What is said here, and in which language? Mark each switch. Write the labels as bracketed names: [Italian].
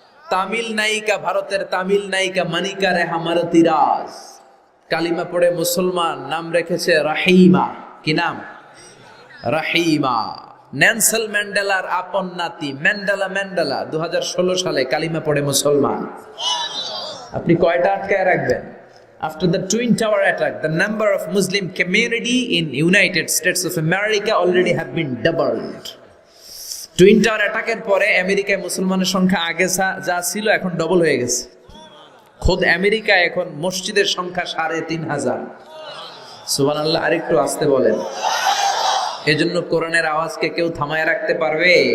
[Bangla] তামিল নায়িকা, ভারতের তামিল নায়িকা মনিকা রেহা মারতিরাজ কালিমা পড়ে মুসলমান। নাম রেখেছে রাহিমা। কি নাম? রাহিমা। নেলসন ম্যান্ডেলার আপন নাতি ম্যান্ডেলা 2016 সালে কালিমা পড়ে মুসলমান। আপনি কয়টা আটকায় রাখবেন? [English] After the Twin Tower attack, the number of Muslim community in United States of America already have been doubled. [Bangla] Twin tower অ্যাটাকের পরে আমেরিকায় মুসলমানের সংখ্যা আগে যা ছিল এখন ডবল হয়ে গেছে। খোদ আমেরিকায় এখন মসজিদের সংখ্যা 3500। সুবহানাল্লাহ। আরেকটু আসতে বলেন। এজন্য কোরআনের আওয়াজকে কেউ থামায় রাখতে পারবে?